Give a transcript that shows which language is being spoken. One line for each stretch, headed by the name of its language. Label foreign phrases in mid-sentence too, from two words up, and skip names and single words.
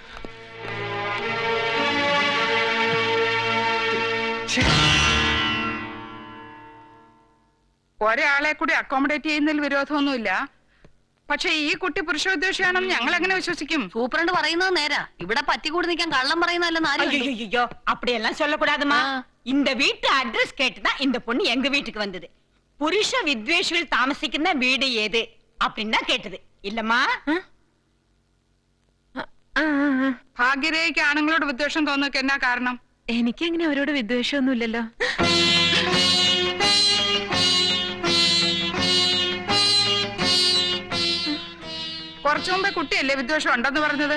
Malayalam: ഒരാളെ കൂടി അക്കോമഡേറ്റ് ചെയ്യുന്നതിൽ വിരോധമൊന്നുമില്ല. പക്ഷെ ഈ കുട്ടി പുരുഷോദ്ദേശിയാണെന്ന് ഞങ്ങൾ എങ്ങനെ വിശ്വസിക്കും? സൂപ്രണ്ട് പറയുന്നത് നേരാ. ഇവിടെ പറ്റിക്കൂടി നിൽക്കാൻ കള്ളം പറയുന്നതല്ലെന്ന്
Tamil: ஐயோ அப்படியெல்லாம் சொல்லக்கூடாதுமா. இந்த வீட்டு அட்ரஸ் கேட்டுதான் இந்த பொண்ணு எங்க வீட்டுக்கு வந்தது. புருஷ வித்வேஷிகள் தாமசிക്കുന്ന வீடு ஏது அப்படின்னா கேட்டது இல்லம்மா.
Malayalam: ഭാഗ്യരേഖയ്ക്ക് ആണുങ്ങളോട് വിദ്വേഷം തോന്നുക എന്നാ കാരണം? എനിക്ക് അങ്ങനെ അവരോട് വിദ്വേഷമൊന്നുമില്ലല്ലോ. കുറച്ചു മുമ്പേ കുട്ടിയല്ലേ വിദ്വേഷം ഉണ്ടെന്ന് പറഞ്ഞത്?